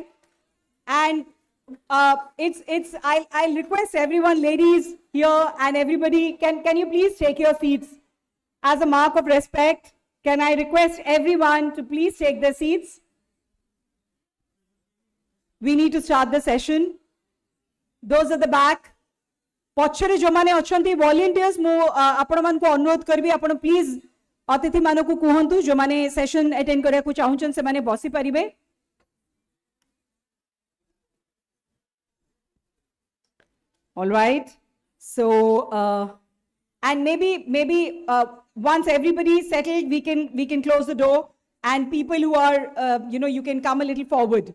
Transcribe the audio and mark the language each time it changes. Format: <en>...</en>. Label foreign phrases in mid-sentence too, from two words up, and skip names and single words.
<en>And I'll request everyone, ladies here and everybody, can you please take your seats as a mark of respect? Can I request everyone to please take their seats? We need to start the session. Those at the back,</en> <or>ପଛରେ ଯୋମାନେ ଅଛନ୍ତି volunteers ମୁଁ ଆପଣମାନଙ୍କୁ ଅନୁରୋଧ କରିବି ଆପଣ ପ୍ଲିଜ ଅତିଥି ମାନଙ୍କୁ କୁହନ୍ତୁ ଯୋମାନେ</or> <en>session attend</en> <or>କରିବାକୁ ଚାହୁଁଛନ୍ତି ସେମାନେ ବସି ପାରିବେ.</or> <en>All right. So and maybe once everybody is settled, we can close the door, and people who are you can come a little forward.</en>